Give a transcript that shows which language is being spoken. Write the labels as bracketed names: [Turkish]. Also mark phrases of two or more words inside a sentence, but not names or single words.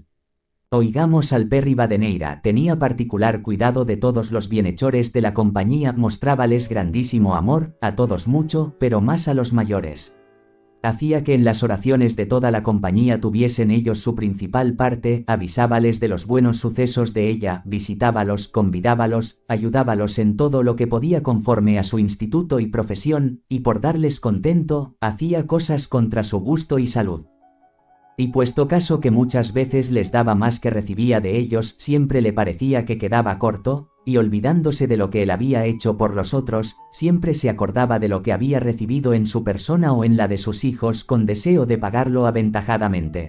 [Spanish] Oigamos al Pè Rivadeneira, tenía particular cuidado de todos los bienhechores de la compañía, mostrábales grandísimo amor, a todos mucho, pero más a los mayores. Hacía que en las oraciones de toda la compañía tuviesen ellos su principal parte, avisábales de los buenos sucesos de ella, visitábalos, convidábalos, ayudábalos en todo lo que podía conforme a su instituto y profesión, y por darles contento, hacía cosas contra su gusto y salud. Y puesto caso que muchas veces les daba más que recibía de ellos, siempre le parecía que quedaba corto, y olvidándose de lo que él había hecho por los otros, siempre se acordaba de lo que había recibido en su persona o en la de sus hijos con deseo de pagarlo aventajadamente.